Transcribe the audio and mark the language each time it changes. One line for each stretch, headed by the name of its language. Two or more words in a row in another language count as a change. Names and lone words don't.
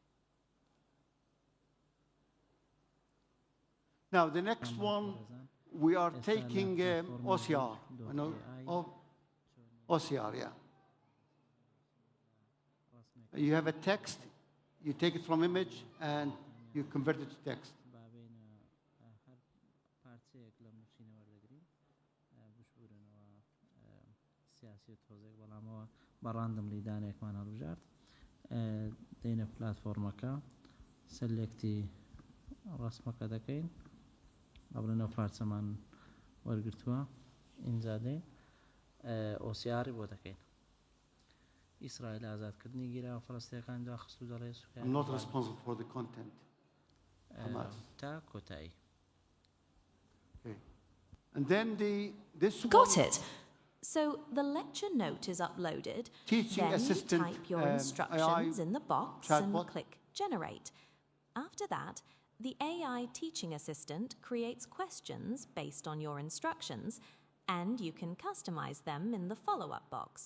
English: Now, the next one, we are taking OCR. You know, OCR, yeah. You have a text, you take it from image, and you convert it to text.
Central Kurdish: دێنە پلاتفۆرمەکە سەلێکتی ڕسمەکە دەکەین ئەبرنەوە پارچەمان وەرگرتووە ئینجا دێن ئۆسیاری بۆ دەکەین ئیسرائیل ئازادکردنی گیرا فەڵەستینەکان جا خستو دەڵێ سوکای
English: I'm not responsible for the content.
Central Kurdish: تا کۆتایی.
English: Okay. And then this Got one, it. So the lecture note is uploaded, Teaching then assistant, you type your AI instructions in the box chatbot. and click generate. After that, the AI teaching assistant creates questions based on your instructions, and you can customize them in the follow-up box.